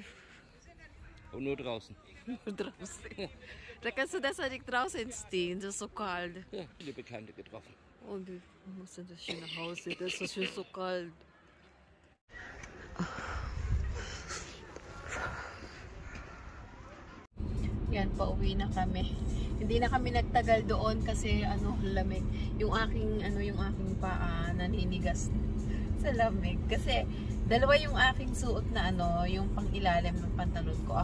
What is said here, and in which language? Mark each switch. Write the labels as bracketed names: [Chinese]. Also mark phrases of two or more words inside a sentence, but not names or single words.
[German] Und nur draußen. Nur draußen. Da kannst du das ja nicht draußen stehen, das ist so kalt. Ja, viele Bekannte getroffen. Und wir müssen das schön nach Hause, das ist schon so kalt. [Filipino] Yan, pauwi na kami. Hindi na kami nagtagal doon kasi lamig. Yung aking paa naninigas sa lamig kasi dalawa yung aking suot na yung pang-ilalim ng pantalon ko.